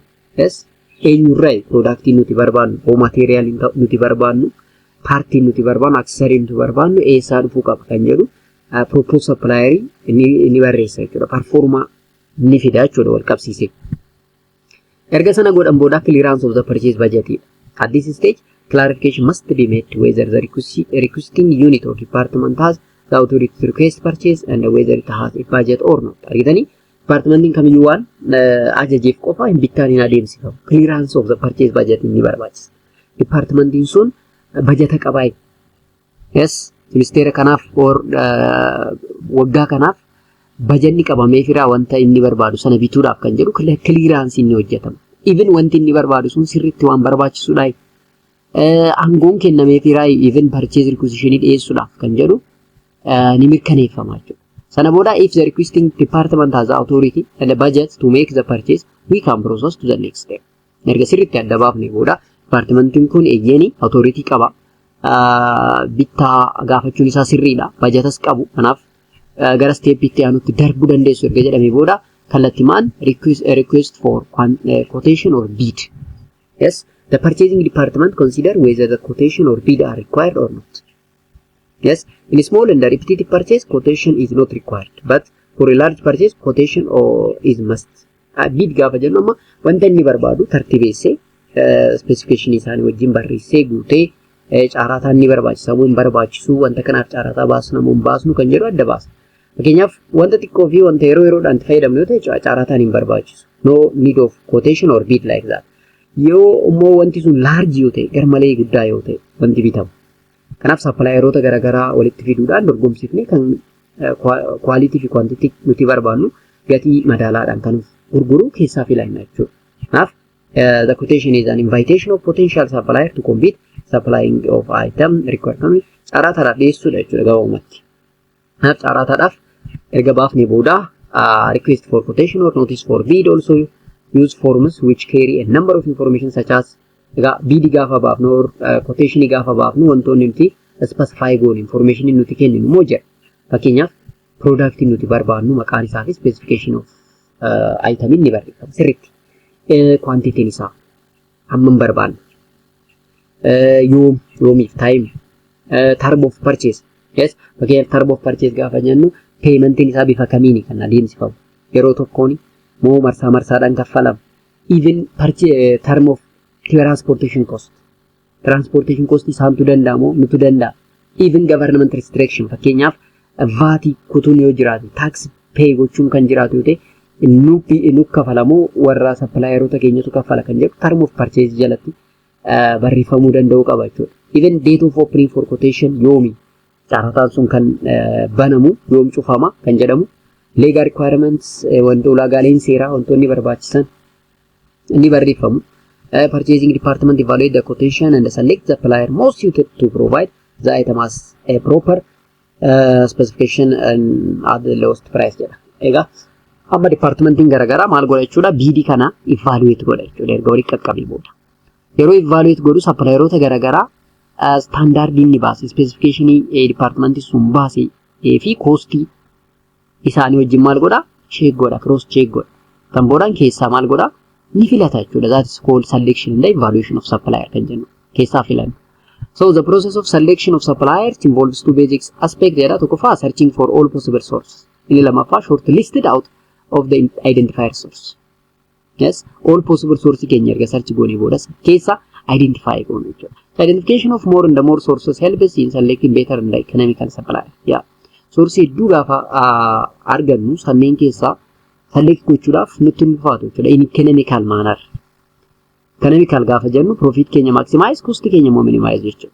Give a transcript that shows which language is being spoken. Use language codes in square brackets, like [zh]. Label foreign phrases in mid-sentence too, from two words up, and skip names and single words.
[om] Yes, eenyurraa productii nuti barbaannu oo material nuti barbaannu partii nuti barbaannu accessory nuti barbaannu eessaa dhufuu qaba kan jedhu [en] proposed supplier [om] inni barreessa jechuudha. Performer ni fida jechuudha wal qabsiisee. Erga sana godhan booda [en] clearance of the purchase budget. At this stage clarification must be made whether the requesting unit or department has the authority to request purchase and whether it has a budget or not. [om] Argitanii departmentiin kamiyyuu waan ajajeef qofa hin bittaan hin adeemsifamu. [en] Clearance of the purchase budget [om] inni barbaachisa. Departmentiin sun bajeta qabaa. Yes, ministeera kanaaf or waggaa kanaaf bajanni qabamee firaa wanta inni barbaadu sana bituudhaaf kan jedhu clearance inni hojjetama. Even wanti inni barbaadu sun sirriitti waan barbaachisuudha. Aangoon kennamee firaa [en] even purchase requisition [om] dhiyeessuudhaaf kan jedhu ni mirkaneeffama jechuudha. Sana booda [en] if the requesting department has the authority and the budget to make the purchase, we can process to the next step. [om] Erga sirriitti adda baafne booda departmentiin kun eeyyeni authority qaba. Bittaa gaafachuun isaa sirriidha. Budgetas qabu. Kanaaf gara step itti aanutti darbuu dandeessu erga jedhamee booda kallattimaan [en] request for quotation or bid. Yes, the purchasing department consider whether the quotation or bid are required or not. Yes, in a small and repetitive purchase, quotation is not required, but for a large purchase, quotation is must. [om] Bid gaafa jennu amma wanta inni barbaadu tartibeessee specification isaanii wajjin barreessee guutee caarataa inni barbaachisaa moo hin barbaachisu wanta kanaaf caarataa baasna moo hin baasnu kan jedhu adda baasa. Fakkeenyaaf wanta xiqqoo fi wanta yeroodhaan fayyadamnu yoo ta'e caarataan hin barbaachisu. [en] No need of quotation or bid like that. [om] Yoo immoo wanti sun large yoo ta'e garmalee guddaa yoo ta'e wanti bitamu. Kanaaf supplieroota garaagaraa walitti fiduudhaan dorgomsiifnee kan quality fi quantity nuti barbaannu gatii madaalaadhaan kan gurguru keessaa filanna jechuudha. [en] Kanaaf the quotation is an invitation of potential supplier to compete supplying of item required. [om] Caaraataadhaaf dhiyeessuudha jechuudha gabaabumatti. Kanaaf caaraataadhaaf erga baafnee booda [en] request for quotation or notice for bid also use forms which carry a number of information such as [om] bid gaafa baafnu or quotation gaafa baafnu wantoonni nuti specify goon information nuti kenninu moo jira. Fakkeenyaaf product nuti barbaannu maqaan isaa fi [en] specification of item [om] inni barreeffama sirriitti. Quantity isaa hammam barbaanna. [en] Yoomiif time term of purchase. [om] Yes, fakkeenyaaf [en] term of purchase [om] gaafa jennu paymentiin isaa bifa kamiini kan adeemsifamu. Yeroo tokkooni moo marsaadhaan kaffalamu. [en] Even term of transportation cost. Transportation cost [om] isaantu danda'amoo nutu danda'a. [en] Even government restriction [om] fakkeenyaaf vaatii kutuun yoo jiraate [en] tax pay [om] gochuun kan jiraatu yoo ta'e nu kaffalamoo warra supplieroota keenyatu kaffala kan jedhu [en] term of purchase [om] jalatti barreeffamuu danda'u qaba jechuudha. [en] Even date of opening for quotation [om] yoomi caarataan sun kan banamu yoom cufama kan jedhamu. [en] Legal requirements [om] wantoota ulaagaaleen seeraa wantoonni barbaachisan inni barreeffamu. [en] Purchasing department evaluate the quotation and select the supplier most suited to provide the item as a proper specification and at the lowest price jedha. [om] Egaa amma departmentiin garaagaraa maal godha jechuudha bid kana evaluate godha jechuudha erga walitti qaqqabee booda. Yeroo evaluate godhu supplieroota garaagaraa standard inni baase specification departmentii sun baase fi cost isaanii wajjin maal godha check godha [en] cross check [om] godha. Kan boodaan keessaa maal godha ni filata jechuudha. [en] That is called selection and evaluation of supplier [om] kan jennu keessaa filannu. [en] So the process of selection of suppliers involves two basic aspects. [om] Jedha tokkoffaa [en] searching for all possible sources. [om] Inni lammaffaa [en] short listed out of the identifier source. [om] Yes, [en] all possible source [om] keenya erga search goonee booda keessa identify goonu jechuudha. [en] So identification of more and the more sources helps in selecting better and economical supply. Yeah. [om] Source hedduu gaafa argannu sanneen keessaa select gochuudhaaf nutti ulfaatu jechuudha. [en] In economical manner. [om] Economical gaafa jennu profit keenya maximize, cost keenya immoo minimize jechuudha.